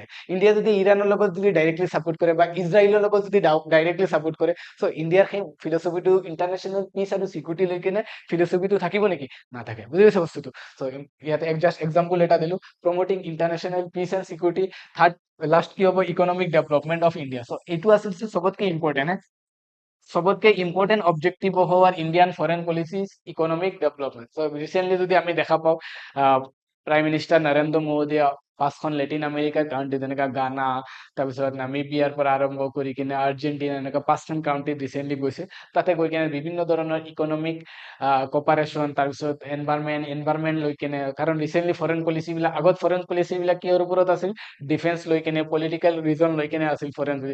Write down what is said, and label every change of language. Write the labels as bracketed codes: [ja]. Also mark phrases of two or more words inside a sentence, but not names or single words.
[as] ইণ্ডিয়া যদি ইৰাণৰ লগত যদি ডাইৰেক্টলি ছাপোৰ্ট কৰে বা ইজৰাইলৰ লগত যদি ডাইৰেক্টলি ছাপোৰ্ট কৰে, চ' ইণ্ডিয়াৰ সেই ফিলচফিটো [en] international peace [as] আৰু চিকিউৰিটি লৈ কিনে ফিলচফিটো থাকিব নেকি, নাথাকে, বুজি পাইছে বস্তুটো। চ' ইয়াতে জাষ্ট এক্সাম্পল এটা দিলো, [en] promoting international peace and security. third last [as] কি হ'ব, [en] economic development of India. [as] চ' এইটো আছিল চবতকে ইম্পৰ্টেণ্ট, [en] सबसे important objective of our Indian foreign policy is economic development. so recently [as] যদি আমি দেখা পাওঁ, [en] prime minister [as] নৰেন্দ্ৰ মোদীয়ে 5খন লেটিন আমেৰিকাৰ কাউণ্ট্ৰি যেনেকা গানা, তাৰপিছত নামিবিয়াৰ পৰা আৰম্ভ কৰি কিনে আৰ্জেণ্টিনা, এনেকুৱা 5খন কাউণ্ট্ৰিত ৰিচেণ্টলি গৈছে। তাতে গৈ কিনে বিভিন্ন ধৰণৰ [en] economic cooperation, [as] তাৰপিছত এনভাইৰমেণ্ট লৈ কিনে, কাৰণ ৰিচেণ্টলি ফৰেন পলিচিবিলাক, আগত ফৰেন পলিচিবিলাক কিহৰ ওপৰত আছিল, ডিফেন্স লৈ কিনে, [en] political reason [as] লৈ কিনে আছিল [en] foreign policy.